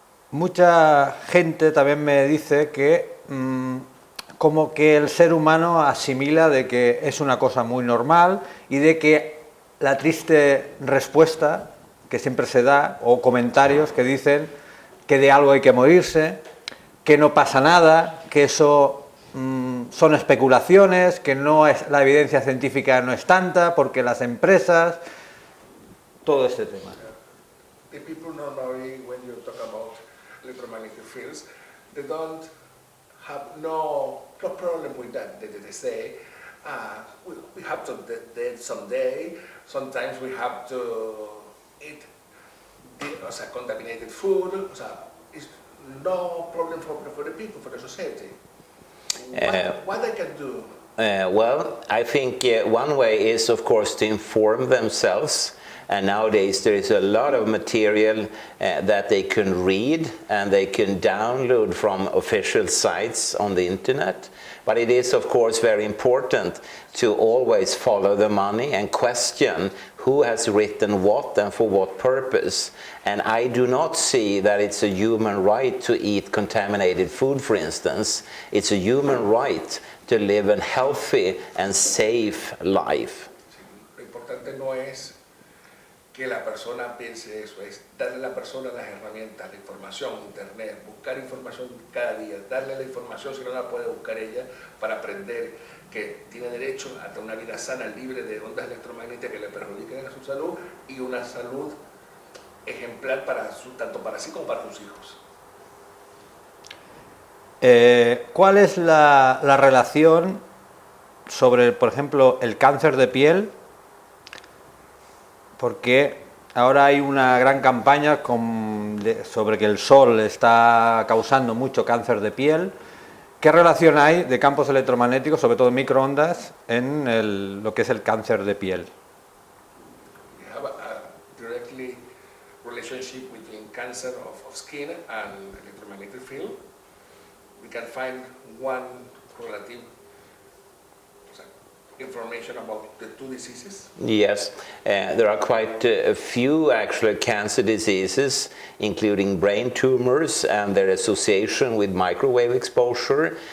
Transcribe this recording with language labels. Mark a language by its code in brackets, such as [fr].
[es] Mucha gente también me dice que como que el ser humano asimila de que es una cosa muy normal y de que la triste respuesta que siempre se da, o comentarios que dicen que de algo hay que morirse, que no pasa nada, que eso son especulaciones, que la evidencia científica no es tanta, porque las empresas, todo este tema. [en] The people normally, when you talk about electromagnetic fields, they don't have no problem with that. They say, we have to dead someday. Sometimes we have to eat contaminated food. It's no problem for the people, for the society. What they can do? Well, I think one way is, of course, to inform themselves. And nowadays there is a lot of material that they can read and they can download from official sites on the internet. But it is, of course, very important to always follow the money and question who has written what and for what purpose. And I do not see that it's a human right to eat contaminated food, for instance. It's a human right to live a healthy and safe life. [es] Lo importante no es que la persona piense eso, es darle a la persona las herramientas, la información, internet, buscar información cada día, darle la información si no la puede buscar ella, para aprender que tiene derecho a tener una vida sana, libre de ondas electromagnéticas que le perjudiquen a su salud y una salud ejemplar tanto para sí como para sus hijos. ¿Cuál es la relación sobre, por ejemplo, el cáncer de piel? Porque ahora hay una gran campaña sobre que el sol está causando mucho cáncer de piel. ¿Qué relación hay de campos electromagnéticos, sobre todo microondas, en lo que es el cáncer de piel? [en] We have a directly relationship between cancer of skin and electromagnetic field. We can find one correlative information about the two diseases? Yes, there are quite a few actual cancer diseases, including brain tumors and their association with microwave exposure.